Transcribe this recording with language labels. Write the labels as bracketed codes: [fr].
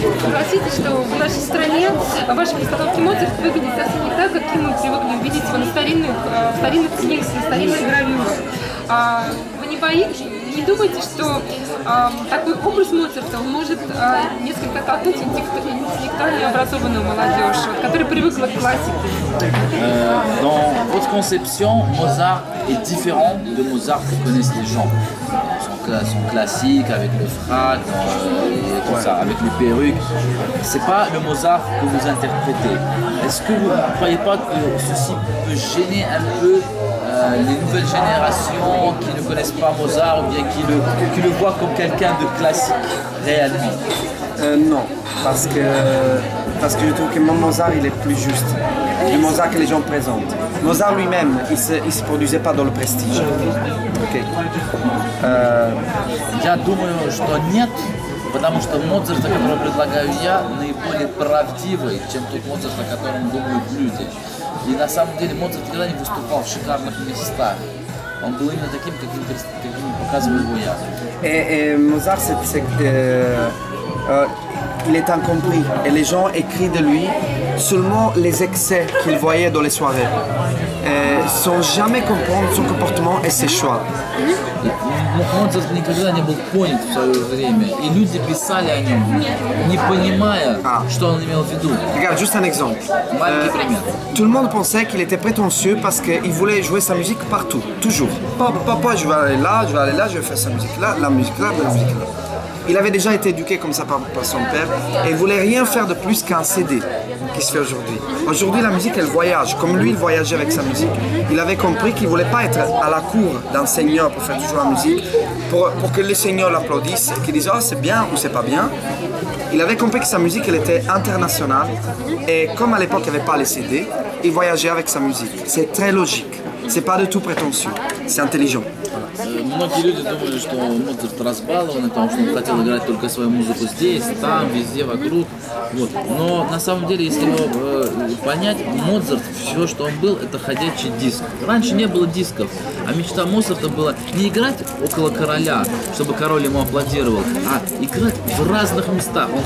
[ru] Простите, что в нашей стране ваши постановки Моцарт выглядят совсем не так, каким мы привыкли видеть его на старинных книгах, на старинных гравюрах. Вы не думаете, что такой образ Моцарта может несколько оттолкнуть интеллектуально образованную молодежь, которая привыкла к классике? [fr] Dans votre conception, Mozart est différent de Mozart que connaissent les gens. Son classique avec le frac, et tout ça, avec les perruques. C'est pas le Mozart que vous interprétez. Est-ce que vous ne croyez pas que ceci peut gêner un peu les nouvelles générations qui ne connaissent pas Mozart ou bien qui le voient comme quelqu'un de classique réellement? Non, parce que je trouve que mon Mozart il est plus juste. Le Mozart que les gens présentent. Mozart lui-même, il se produisait pas dans le prestige. Okay. [ru] Я думаю, что нет, потому что Моцарт, который предлагаю я, наиболее правдивый, чем тот Моцарт, о котором думают люди. И на самом деле Моцарт никогда не выступал в шикарных местах. Он был именно таким, каким показываю его я. [fr] Et Mozart, il est incompris et les gens écrivent de lui seulement les excès qu'ils voyaient dans les soirées, sans jamais comprendre son comportement et ses choix. [ru] Моцарт никогда не был понят в свое время, и люди писали о нем, не понимая, что он имел в виду. [fr] Regarde, juste un exemple. [ru] Маленький пример. [fr] Tout le monde pensait qu'il était prétentieux parce qu'il voulait jouer sa musique partout, toujours. Papa, je vais aller là, je vais faire sa musique là, la musique là, la musique là. Il avait déjà été éduqué comme ça par son père et il voulait rien faire de plus qu'un CD qui se fait aujourd'hui. Aujourd'hui, la musique, elle voyage. Comme lui, il voyageait avec sa musique. Il avait compris qu'il ne voulait pas être à la cour d'un seigneur pour faire toujours la musique, pour que le seigneur l'applaudisse et qu'il dise « Oh, c'est bien » ou « c'est pas bien ». Il avait compris que sa musique, elle était internationale et comme à l'époque, il n'y avait pas les CD, il voyageait avec sa musique. C'est très logique. C'est pas du tout prétentieux. C'est intelligent. [ru] Многие люди думали, что Моцарт разбалованный, потому что он хотел играть только свою музыку здесь, там, везде, вокруг. Вот. Но на самом деле, если его понять, Моцарт, все, что он был, это ходячий диск. Раньше не было дисков, а мечта Моцарта была не играть около короля, чтобы король ему аплодировал, а играть в разных местах.